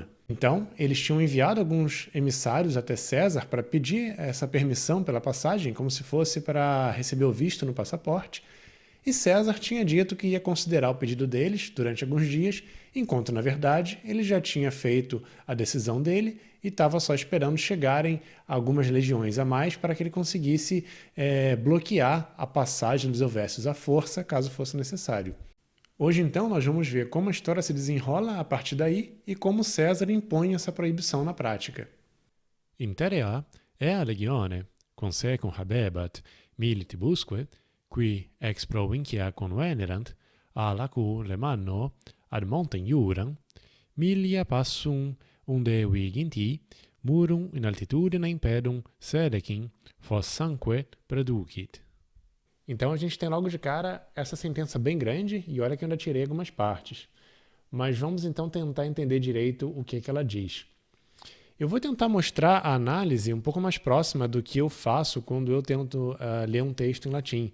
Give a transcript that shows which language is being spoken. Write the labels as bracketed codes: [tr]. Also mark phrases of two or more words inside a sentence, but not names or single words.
[pt] Então, eles tinham enviado alguns emissários até César para pedir essa permissão pela passagem, como se fosse para receber o visto no passaporte, e César tinha dito que ia considerar o pedido deles durante alguns dias, enquanto, na verdade, ele já tinha feito a decisão dele e estava só esperando chegarem algumas legiões a mais para que ele conseguisse bloquear a passagem dos helvécios à força, caso fosse necessário. Hoje, então, nós vamos ver como a história se desenrola a partir daí e como César impõe essa proibição na prática. [la] Interea ea legione, consecum habebat militibusque, qui ex provincia convenerant, a lacu lemanno ad montem iuram, milia passum unde viginti, murum in altitudine impedum sedecim, fossanque producit. [pt] Então a gente tem logo de cara essa sentença bem grande, e olha que eu ainda tirei algumas partes. Mas vamos então tentar entender direito o que ela diz. Eu vou tentar mostrar a análise um pouco mais próxima do que eu faço quando eu tento ler um texto em latim.